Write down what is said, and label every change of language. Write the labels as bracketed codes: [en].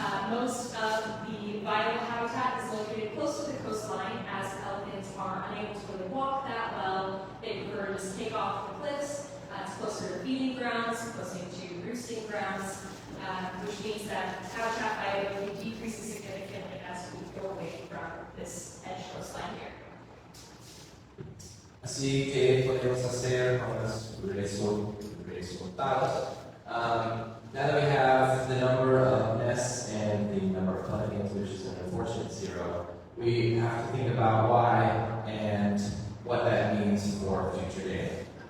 [en] Most of the viable habitat is located close to the coastline, as pelicans are unable to really walk that well. They prefer to just take off the cliffs. It's closer to feeding grounds, closer to roosting grounds, which means that habitat viability decreases significantly as we go away from this edge coastline here. [es] Así que podemos hacer unos resultados. [en] Now that we have the number of nests and the number of pelicans, which is an unfortunate 0, we have to think about why and what that means for future data.